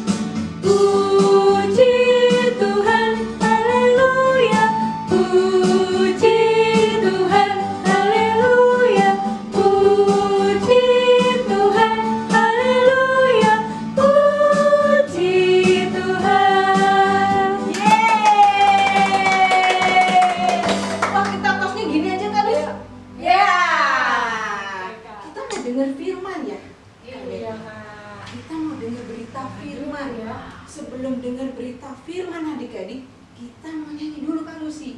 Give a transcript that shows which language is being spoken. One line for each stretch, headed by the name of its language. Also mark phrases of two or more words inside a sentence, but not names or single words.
Indonesian: Puji Tuhan, haleluya, puji Tuhan, haleluya, puji Tuhan, haleluya, puji Tuhan. Yeay. Wah, kita tosnya gini aja kali. Ya. Kita mau dengar firman ya. Iya, Kak. Kita mau dengar berita firman ya. Sebelum dengar berita firman adik-adik, kita mau nyanyi dulu Kak Lucy.